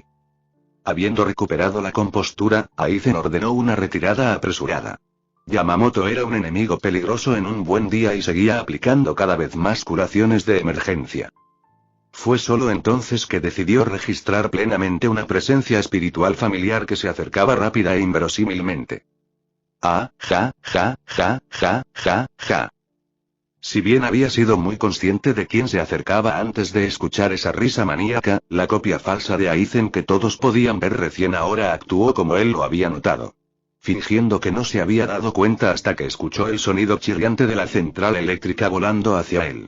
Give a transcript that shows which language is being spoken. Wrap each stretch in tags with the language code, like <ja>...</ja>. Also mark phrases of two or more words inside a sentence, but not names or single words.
<es>Habiendo recuperado la compostura, Aizen ordenó una retirada apresurada. Yamamoto era un enemigo peligroso en un buen día y seguía aplicando cada vez más curaciones de emergencia. Fue solo entonces que decidió registrar plenamente una presencia espiritual familiar que se acercaba rápida e inverosímilmente. Ah, ja, ja, ja, ja, ja, ja. Si bien había sido muy consciente de quién se acercaba antes de escuchar esa risa maníaca, la copia falsa de Aizen que todos podían ver recién ahora actuó como él lo había notado. Fingiendo que no se había dado cuenta hasta que escuchó el sonido chirriante de la central eléctrica volando hacia él.</es>